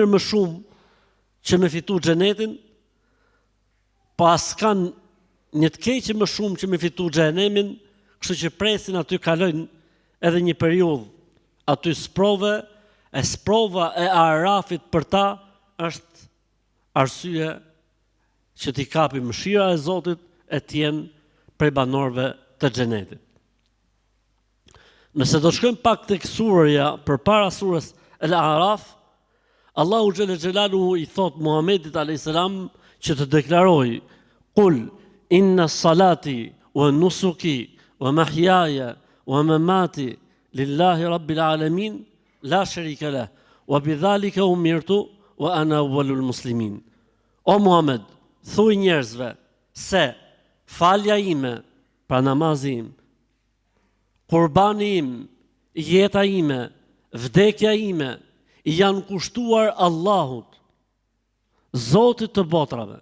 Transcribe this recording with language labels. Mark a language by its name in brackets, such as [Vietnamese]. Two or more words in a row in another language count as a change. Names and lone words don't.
[Albanian] më shumë që me fitu xhenetin, po as s'kan një të keqe më shumë që me fitu xhenemin, kështu që presin aty kalojnë edhe një periudhë aty sprove, e sprova e Arafit për ta është arsye që t'i kapi mëshira e Zotit e t'jenë prej banorëve të xhenetit. Nëse do shkojmë pak tek surja përpara surës El-A'raf, Allahu [Arabic] جل جلاله [Albanian] i thot Muhamedit [Arabic] عليه السلام [Albanian] që të deklaroj: [Arabic] "قل إن صلاتي ونسكي ومحياي ومماتي لله رب العالمين لا شريك له وبذلك أمرت وأنا أول المسلمين." [Albanian] O Muhammed, thuaj njerëzve se falja ime, pra namazi im, kurbani im, jeta ime, vdekja ime, i janë kushtuar Allahut, Zotit të botrave.